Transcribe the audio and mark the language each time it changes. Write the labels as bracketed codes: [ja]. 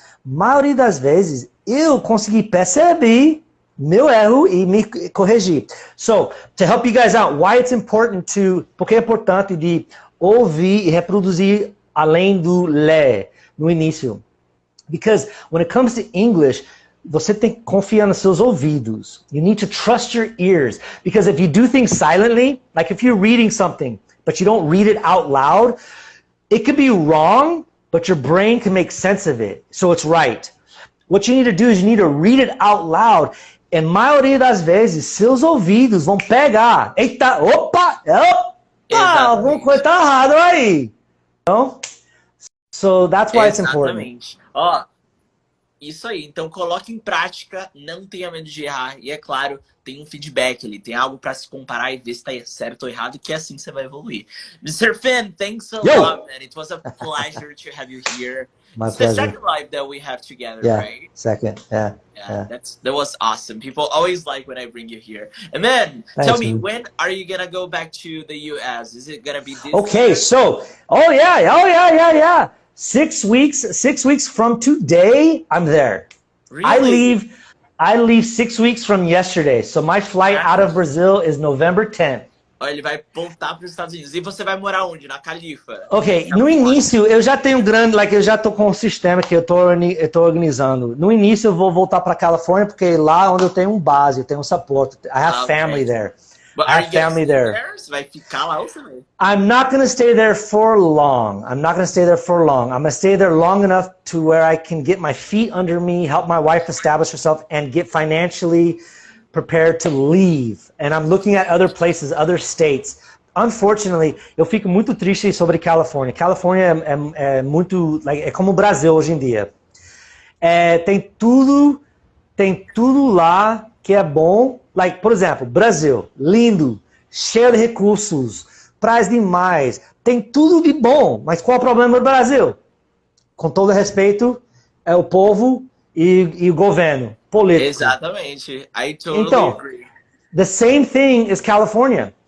[pt] Maioria das vezes, eu consegui perceber meu erro e me corrigir. [en] So, to help you guys out, why it's important to, [pt] porque é importante de ouvir e reproduzir além do ler no início. [en] Because when it comes to English, [pt] você tem que confiar nos seus ouvidos. [en] You need to trust your ears. Because if you do things silently, like if you're reading something, but you don't read it out loud, it could be wrong, but your brain can make sense of it. So it's right. What you need to do is you need to read it out loud. [pt] E maioria das vezes, seus ouvidos vão pegar. Eita, opa, alguma coisa tá errada aí. Então, [en] so that's why it's important. [pt] Ó, isso aí. Então, coloque em prática, não tenha medo de errar. E é claro, tem um feedback ali, tem algo para se comparar e ver se tá certo ou errado, que assim você vai evoluir. [en] Mr. Finn, thanks a lot, man. It was a pleasure to have you here. My it's pleasure. The second live that we have together, yeah, right? Second, yeah. That was awesome. People always like when I bring you here. And then, tell me, when are you gonna go back to the US? Is it gonna be this Okay, year? so, oh yeah. 6 weeks from today, I'm there. Really? I leave 6 weeks from yesterday. So my flight out of Brazil is November 10th. [pt] Ele vai voltar para os Estados Unidos. E você vai morar onde? Na Califa? Ok, no início eu já tenho eu já tô com um sistema que eu tô organizando. No início eu vou voltar para Califórnia porque lá onde eu tenho um base, eu tenho um suporte. [en] I have family there. But I have family there. [pt] Você vai ficar lá ou você vai? [en] I'm not going to stay there for long. I'm going to stay there long enough to where I can get my feet under me, help my wife establish herself, and get financially prepared to leave. And I'm looking at other places, other states. Unfortunately, [pt] eu fico muito triste sobre Califórnia. Califórnia é muito, é como o Brasil hoje em dia. Tem tudo lá que é bom. Like, por exemplo, Brasil, lindo, cheio de recursos, praias demais, tem tudo de bom. Mas qual é o problema do Brasil? Com todo respeito, é o povo e o governo político. Exatamente. [en] I totally agree. The same thing is California.